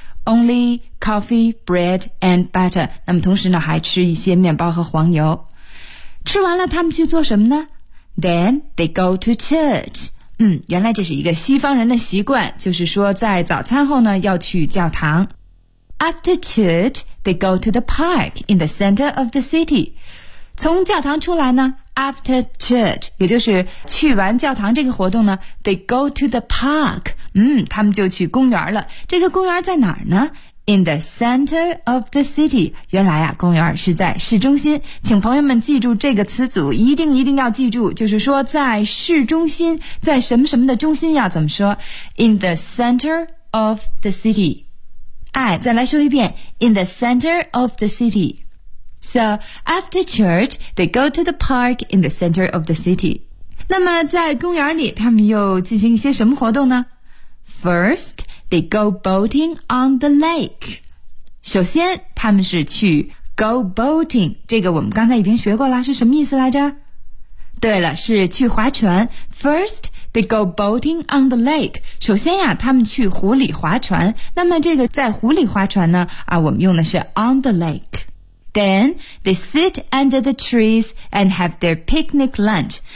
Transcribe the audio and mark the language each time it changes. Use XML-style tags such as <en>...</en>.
<en>Only coffee, bread, and butter.</en> <zh>那么同时呢还吃一些面包和黄油。吃完了他们去做什么呢？</zh> <en>Then they go to church.</en> <zh>原来这是一个西方人的习惯，就是说在早餐后呢要去教堂。</zh> <en>After church, they go to the park in the center of the city.</en> <zh>从教堂出来呢</zh> <en>After church,</en> <zh>也就是去完教堂这个活动呢</zh> <en>they go to the park,</en> <zh>他们就去公园了。这个公园在哪儿呢 ?</zh> <en>In the center of the city,</en> <zh>原来啊公园是在市中心。请朋友们记住这个词组，一定一定要记住，就是说在市中心，在什么什么的中心要怎么说 ?</zh> <en>In the center of the city.</en> <zh>哎，再来说一遍</zh> <en>,in the center of the city. So, after church, they go to the park in the center of the city.</en> <zh>那么在公园里他们又进行一些什么活动呢?</zh> <en>First, they go boating on the lake.</en> <zh>首先他们是去</zh> <en>go boating,</en> <zh>这个我们刚才已经学过了，是什么意思来着? 对了，是去划船。</zh> <en>First, they go boating on the lake.</en> <zh>首先呀，他们去湖里划船。那么这个在湖里划船呢,我们用的是</zh> <en>on the lake. Then, they sit under the trees and have their picnic lunch.</en>